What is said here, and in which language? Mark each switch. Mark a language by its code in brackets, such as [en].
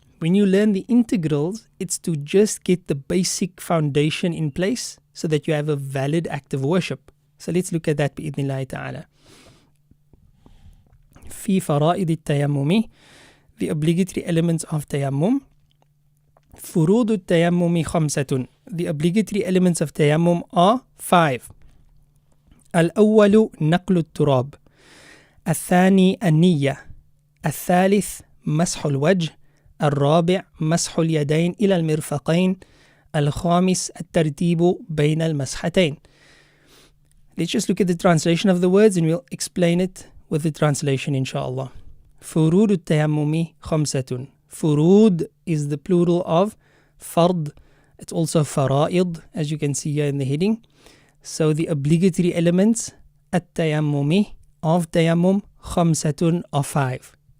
[en] When you learn the integrals, it's to just get the basic foundation in place so that you have a valid act of worship. So let's look at that [ar] بإذن الله تعالى. في فرائض التيمم, [en] the obligatory elements of tayammum. [ar] فروض التيمم خمسة, [en] the obligatory elements of tayammum are 5. [ar] الأول نقل التراب, الثاني النية, الثالث مسح الوجه, الرابع مسح اليدين إلى المرفقين, الخامس الترتيب بين المسحتين. [en] Let's just look at the translation of the words and we'll explain it with the translation inshallah. [ar] فروض التيمم خمسة. [en] Furud is the plural of fard. It's also fara'id, as you can see here in the heading. So the obligatory elements at-tayammumi of tayammum khamsatun are 5.